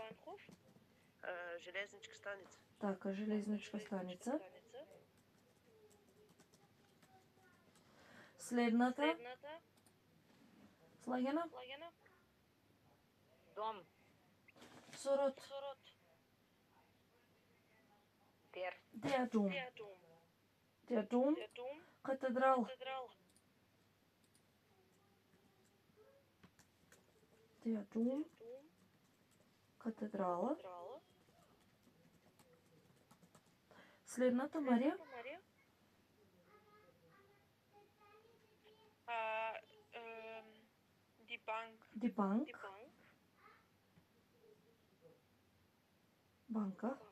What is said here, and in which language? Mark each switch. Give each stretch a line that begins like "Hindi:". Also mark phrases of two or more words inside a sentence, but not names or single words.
Macedonian: Железничка станица. Така, железничка станица. Следната. Слагена? Дом. Сорот.
German: Der Dom. Der Dom. Катедрал. Der Dom.
Macedonian: Катедрала. Следната, Марија?
German: Die Bank.
Macedonian: Банка.